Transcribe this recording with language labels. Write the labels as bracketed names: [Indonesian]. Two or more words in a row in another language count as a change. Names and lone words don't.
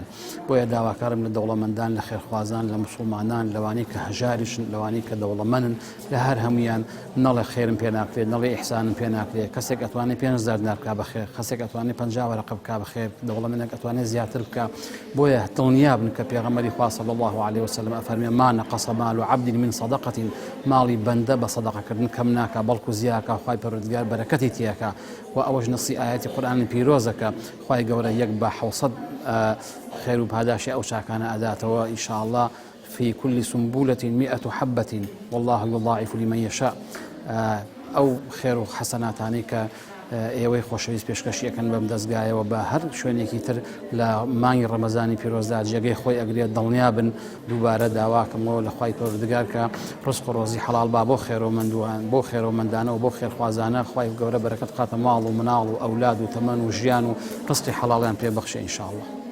[Central Kurdish] بۆیە داواکارم لە دەوڵەمەندان لە خێرخوازان لە موسڵمانان لەوانەی کە هەژاریشن لەوانەی کە دەوڵەمەندن لە هەر هەمویان نەڵێ خێرم پێ ناکرێت نەڵێ ئیحسانم پێ ناکرێت کەسێک ئەتوانێت 5,000 دینار بکا بەخێر کەسێک ئەتوانێت 50 وەرەقە بکا بەخێر دەوڵەمەندێک ئەتوانێت زیاتر بکە. بۆیە دڵنیا بن کە پێغەمبەری خوا [Arabic] صلی الله عليه وسلم [Central Kurdish] ئەفەرمێ [Arabic] ما نقص مال عبد من صدقة [Central Kurdish] ماڵی بەندە بە سەدەقەکردن کەم ناکە بەڵکو زیاکە خوای پەروەردگار بەرەکەتی تیاکە و ئەوەش نەسی ئاەتی قورئانی پیرۆزەکە خوای گەورە یەک بە 700 خێر و پاداشی ئەو چاکانە ئەداتەوە [Arabic] ئین شاء الله في كل سنبولة 100 حبة والله يضاعف لمن يشاء. [Central Kurdish] ئەو خێر و حەسەناتانی کە ئێوەی خۆشەویست پێشکەشیەکەن بەم دەستگایەوە بە هەر شوێنێکی تر لە مانگی ڕەمەزانی پیرۆزدا جێگەی خۆی ئەگرێت دڵنیا بن دووبارە داواکەمەوە لە خوای پەروەردگار کە ڕزق و ڕۆزی حەڵال با بۆ خێرەوەمەندوان بۆ خێرەوەمەندانە و بۆ خێرخوازانە خوای گەورە بەرەکەت قاتە ماڵ و مناڵ و ئەولاد و تەمەن و ژیان و ڕزقی حەڵاڵیان پێ بەخشێ [Arabic] ئین شاء الله.